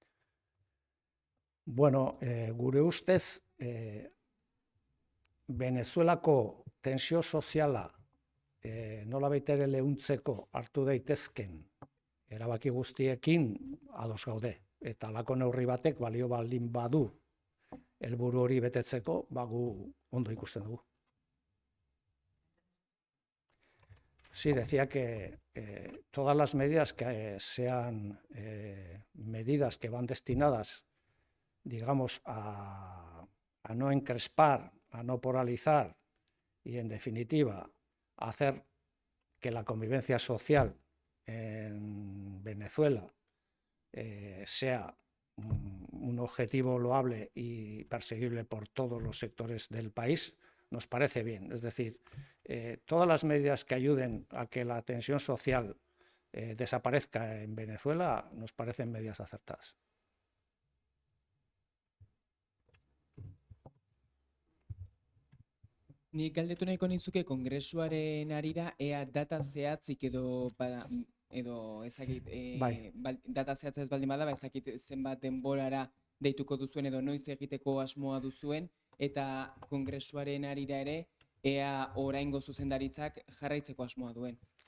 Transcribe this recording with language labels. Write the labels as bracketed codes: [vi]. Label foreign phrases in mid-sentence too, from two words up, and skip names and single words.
[eu] Bueno, gure ustez, Venezuelako tensio soziala nolabait ere leuntzeko hartu daitezken erabaki guztiekin ados gaude, eta halako neurri batek balio baldin badu helburu hori betetzeko, gu ondo ikusten dugu. [es] Sí, decía que todas las medidas que sean medidas que van destinadas, digamos, a no encrespar, a no polarizar y, en definitiva, a hacer que la convivencia social en Venezuela sea un objetivo loable y perseguible por todos los sectores del país, nos parece bien. Es decir, todas las medidas que ayuden a que la tensión social desaparezca en Venezuela, nos parecen medidas acertadas. [eu] Nik galdetu nahiko nizuke kongresuaren arira ea data zehatzik edo ezakit Bai. data zehatza ez baldin bada, ezakit zenbat denborara deituko duzuen edo noiz egiteko asmoa duzuen, eta kongresuaren arira ere ea oraingo zuzendaritzak jarraitzeko asmoa duen.